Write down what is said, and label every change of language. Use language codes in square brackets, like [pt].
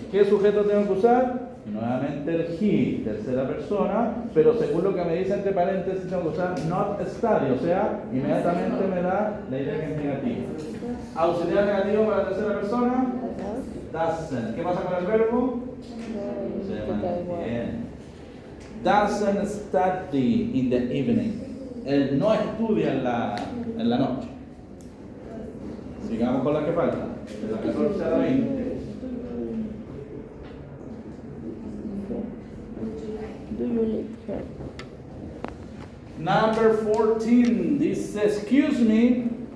[es] ¿Qué sujeto tengo que usar? Nuevamente el he, tercera persona, pero según lo que me dice entre paréntesis tengo que usar not study, o sea, inmediatamente me da la idea que es negativa. Auxiliar negativo para la tercera persona, doesn't. ¿Qué pasa con el verbo? Se mantiene. [en] Doesn't study in the evening. [es] Él no estudia en la noche. Sigamos con la que falta. De la 14 a la 20. [en] Do you live here? Number 14 [es] dice, [en] excuse me.